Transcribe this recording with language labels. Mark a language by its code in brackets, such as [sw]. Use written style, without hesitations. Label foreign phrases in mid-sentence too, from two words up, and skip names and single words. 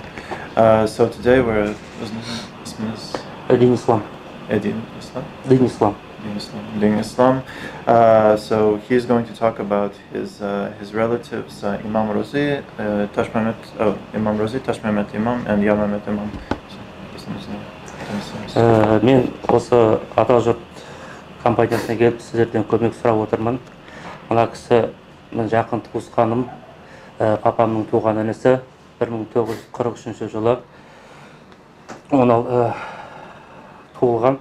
[en] So today we're... Din Islam. Din Islam? Din Islam. Din Islam. So he's going to talk about his relatives, Imam Rozi, Imam Rozi, Tashmehmet Imam, and Yarmehmet Imam. [kk] Мен осы Атажұрт компаниясына келіп сіздерден көмек сұрап отырмын. Мына кісі мен жақын туысқаным, папамның туған інісі 1943 жылы туылған.